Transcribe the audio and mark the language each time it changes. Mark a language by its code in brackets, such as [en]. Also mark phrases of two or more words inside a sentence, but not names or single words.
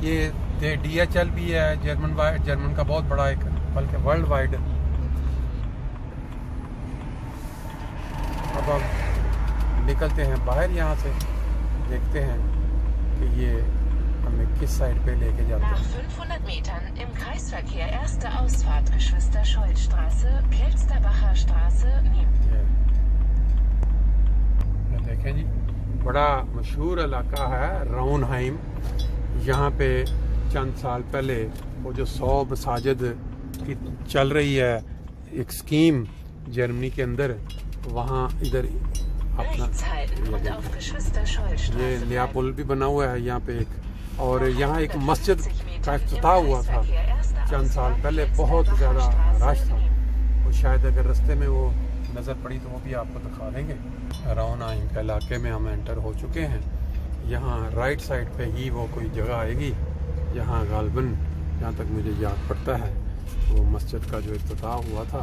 [ur] یہ DHL بھی ہے، جرمن کا بہت بڑا ایک، بلکہ [en] world wide. [ur] اب ہم نکلتے ہیں باہر، یہاں سے دیکھتے ہیں کہ یہ ہمیں کس سائیڈ پہ لے کے جاتے ہیں. [de] 500 Metern im Kreisverkehr erste Ausfahrt Geschwister Schollstraße, Kelsterbacher Straße, [ur] دیکھیں جی، بڑا مشہور علاقہ ہے راؤنہائم. یہاں پہ چند سال پہلے وہ جو 100 مساجد کی چل رہی ہے ایک سکیم جرمنی کے اندر، وہاں ادھر اپنا [de] Rechts halten und auf Geschwister Scholl [ur] ये [de] Straße [ur] नया [de] bleiben. [ur] پل بھی بنا ہوا ہے یہاں پہ ایک، اور یہاں ایک مسجد کا افتتاح ہوا تھا چند سال پہلے، بہت زیادہ رش تھا. اور شاید اگر راستے میں وہ نظر پڑی تو وہ بھی آپ کو دکھا دیں گے. رونائم کے علاقے میں ہم انٹر ہو چکے ہیں۔ یہاں [en] right side [ur] پہ ہی وہ کوئی جگہ آئے گی، یہاں غالباً جہاں تک مجھے یاد پڑتا ہے وہ مسجد کا جو افتتاح ہوا تھا.